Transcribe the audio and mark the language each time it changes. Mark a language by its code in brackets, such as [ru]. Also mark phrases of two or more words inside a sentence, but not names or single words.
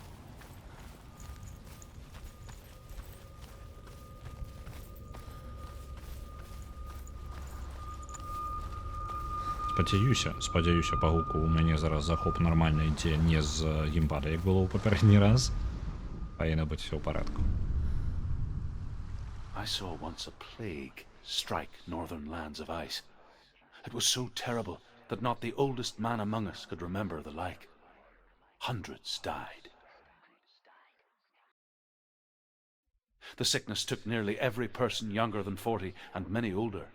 [be] Спадзяюся, па гуку у мяне зараз захоп нармальна ідзе, не з геймпада, як было ў папярэдні раз. Павінна быць усё ў парадку. [en] I saw once a plague strike northern lands of ice. It was so terrible that not the oldest man among us could remember the like. Hundreds died. The sickness took nearly every person younger than 40 and many older.